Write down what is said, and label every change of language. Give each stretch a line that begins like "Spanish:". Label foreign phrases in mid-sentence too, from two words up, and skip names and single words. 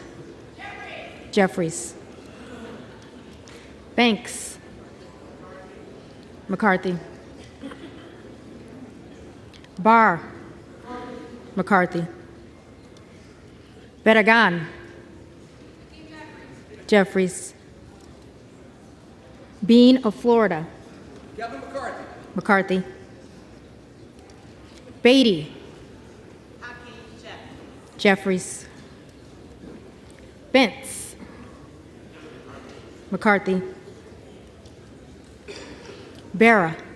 English: Jeffries. Banks. McCarthy. Barr. McCarthy. Barragan. Jeffries. Bean of Florida. McCarthy. Beatty. Jeffries. Bentz. McCarthy. Barra.